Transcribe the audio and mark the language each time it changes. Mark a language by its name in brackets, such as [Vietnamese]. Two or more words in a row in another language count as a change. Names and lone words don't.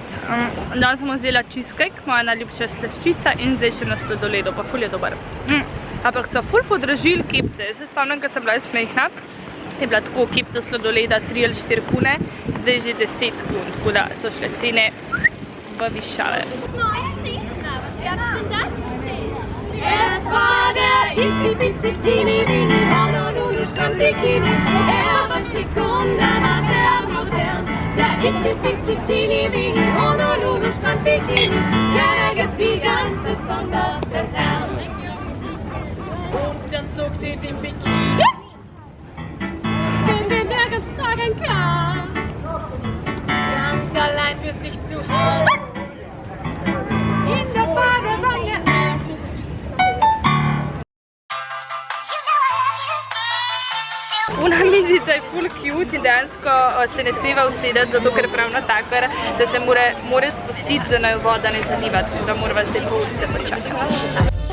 [Slovenian] Danes smo vzela cheesecake, moja najljubša slaščica in zdaj še na sladoledu, pa ful je dober. Ampak so ful podražili kepce, jaz se spomnim, ko sem bila smehna, je bila tako kepca sladoleda 3 ali 4 kune, zdaj že 10 kun, tako da so šle cene v višave. [German] Es war der itzi-bitzi Teenie-Weenie, Honolulu-Strand-Bikini. War schick und war sehr modern. Der itzi-bitzi Teenie-Weenie, Honolulu-Strand-Bikini. Der gefiel ganz besonders der Herrn. Und dann zog sie den Bikini. Den der ganz tragen kann. Ganz allein für sich zu Hause. In der Badewanne. [Slovenian] Una mizica je ful cute in dejansko se ne smeva usedeti, zato ker prav natakar, da se mora spustiti, da naj voda ne zaliva, tako da morava zdaj pol se počakati.